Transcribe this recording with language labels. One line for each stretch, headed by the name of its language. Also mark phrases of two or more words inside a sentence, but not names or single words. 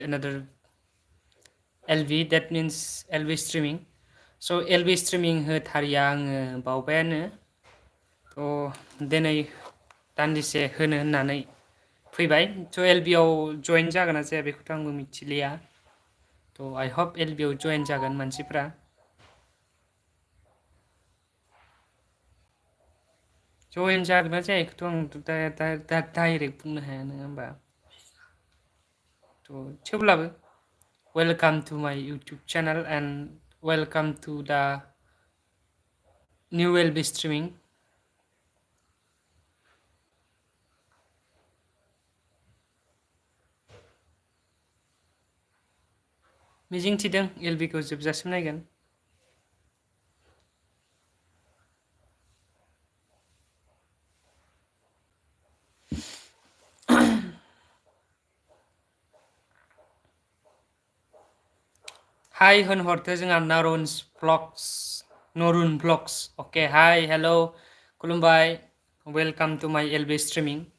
English: another LV, that means LV streaming. So LV streaming
Bodo: होथारिया आङो बावबायानो थ' दिनै दान्दिसे होनो होननानै फैबाय थ' LV आव जइन जागोन ना जाया बेखौथ' आंबो मिथिलिया थ'
English: I hope
Bodo: LV आव जइन जागोन मानसिफ्रा जइन जागोन ना जायाखैथ' आं दा डाइरेक्ट बुंनो हाया नङा होमबा थ' थेवब्लाबो
English: welcome to my YouTube channel and welcome to the new LV streaming.
Bodo: मिजिंथिदों LV खौ जोबजासिम नायगोन हाय होनहरदो जोंहा नारुन्स ब्लग्स नरुन ब्लग्स अके हाय हेल' खुलुमबाय
English: welcome to my LV streaming